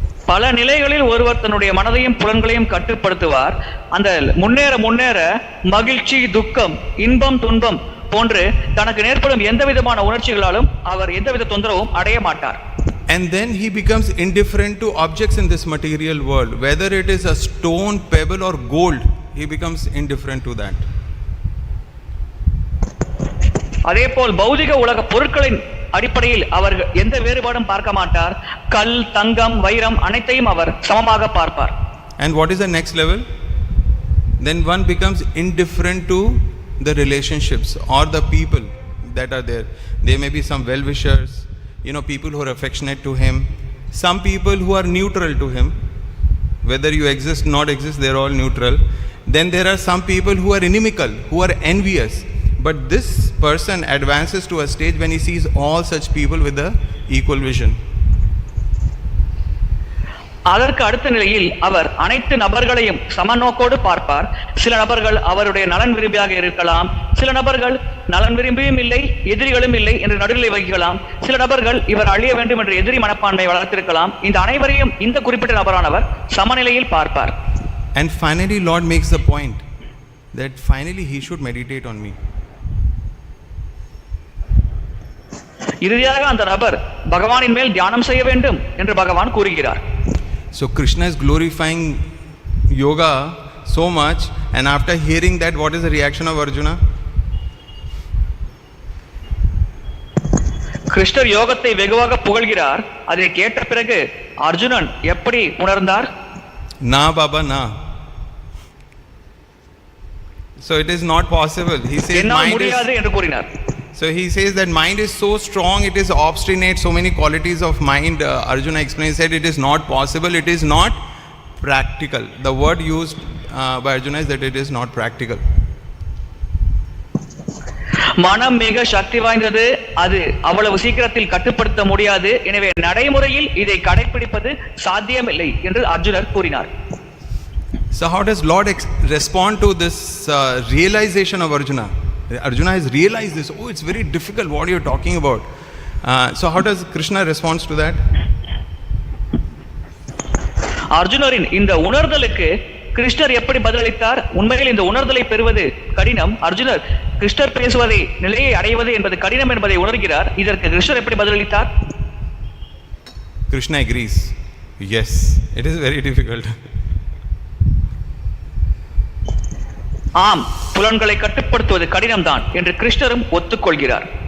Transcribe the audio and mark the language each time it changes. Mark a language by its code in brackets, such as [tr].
[ta] பல நிலைகளில் ஒருவர் தன்னுடைய மனதையும் புலன்களையும் கட்டுப்படுத்துவார். அந்த முன்னேற மகிழ்ச்சி, துக்கம், இன்பம், துன்பம் போன்று தனக்கு நேர்படும் எந்த விதமான உணர்ச்சிகளாலும் அவர் எந்தவித தொந்தரவும் அடைய மாட்டார். [en] And then he becomes indifferent to objects in this material world, whether it is a stone, pebble or gold. He becomes indifferent to that. [ta] அதேபோல் பௌதிக உலக பொருட்களின் அடிப்படையில் அவர் எந்த வேறுபாடும் பார்க்க மாட்டார். கல், தங்கம், வைரம் அனைத்தையும் அவர் சமமாக பார்ப்பார். [en] And what is the next level? Then one becomes indifferent to the relationships or the people that are there. There may be some well-wishers, people who are affectionate to him, some people who are neutral to him, whether you exist not exist, they are all neutral. Then there are some people who are inimical, who are envious. But this person advances to a stage when he sees all such people with the equal vision. [ta] அதற்கு அடுத்த நிலையில் அவர் அனைத்து நபர்களையும் சமநோக்கோடு பார்ப்பார். சில நபர்கள் அவருடைய நலன் விரும்பியாக இருக்கலாம், சில நபர்கள் நலன் விரும்பியும் இல்லை, எதிரிகளும் இல்லை என்று நடுநிலை வகிக்கலாம், சில நபர்கள் இவர் அழிய வேண்டும் என்று எதிரி மனப்பான்மை வளர்த்திருக்கலாம். இந்த அனைவரையும் இந்த குறிப்பிட்ட நபரானவர் சமநிலையில் பார்ப்பார். [en] And finally Lord makes the point that finally he should meditate on me. [ta] இறுதியாக அந்த நபர் பகவானின் மேல் தியானம் செய்ய வேண்டும் என்று பகவான் கூறுகிறார். [en] So Krishna is glorifying yoga so much, and after hearing that, what is the reaction of Arjuna? [ta] கிருஷ்ணர் யோகத்தை வெகுவாக புகழ்கிறார். அதை கேட்ட பிறகு அர்ஜுனன் எப்படி உணர்ந்தார்? [hi] Na Baba na. [en] So it is not possible. He says [ta] என்னால் முடியாது என்று கூறினார். [en] So he says that mind is so strong, it is obstinate, so many qualities of mind. Arjuna explains that it is not possible, it is not practical. The word used by Arjuna is that it is not practical. [ta] மனம் மிக சக்தி வாய்ந்தது, அது அவ்வளவு சீக்கிரத்தில் கட்டுப்படுத்த முடியாது, எனவே நடைமுறையில் இதை கடைபிடிப்பது சாத்தியமில்லை என்று அர்ஜுனர் கூறினார். [en] So how does Lord respond to this realization of Arjuna? Arjuna has realized this. Oh, it's very difficult what you're talking about. So how does Krishna respond to that? [ta] அர்ஜுனரின் இந்த உணர்தலுக்கு கிருஷ்ணர் எப்படி பதிலளித்தார்? உண்மையில் இந்த உணர்தலை பெறுவது கடினம். அர்ஜுனர் கிருஷ்ணர் பேசுவதை நிலையை அடைவது என்பது கடினம் என்பதை உணர்கிறார். இதற்கு கிருஷ்ணர் எப்படி பதிலளித்தார்? [en] Krishna agrees. Yes, it is very difficult. [ta] ஆம், புலன்களை கட்டுப்படுத்துவது கடினம்தான் என்று கிருஷ்ணரும் ஒத்துக்கொள்கிறார்.